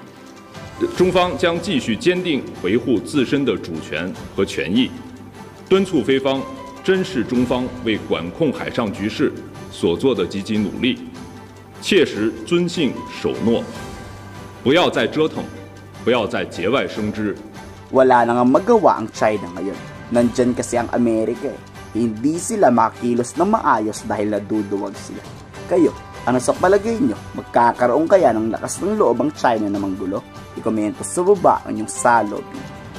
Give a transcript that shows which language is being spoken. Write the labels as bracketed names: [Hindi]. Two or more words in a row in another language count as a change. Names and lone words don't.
[Chinese] 中方将继续坚定维护自身的主权和权益，敦促菲方珍视中方为管控海上局势所做的积极努力，切实遵信守诺，不要再折腾，不要再节外生枝。 [Filipino] Wala na nga magawa ang China ngayon. Nandyan kasi ang Amerika eh. Hindi sila makilos na maayos dahil naduduwag sila. Kayo, ano sa palagay nyo? Magkakaroon kaya ng lakas ng loob ang China na manggulo? I-komento sa baba ang inyong saloobin.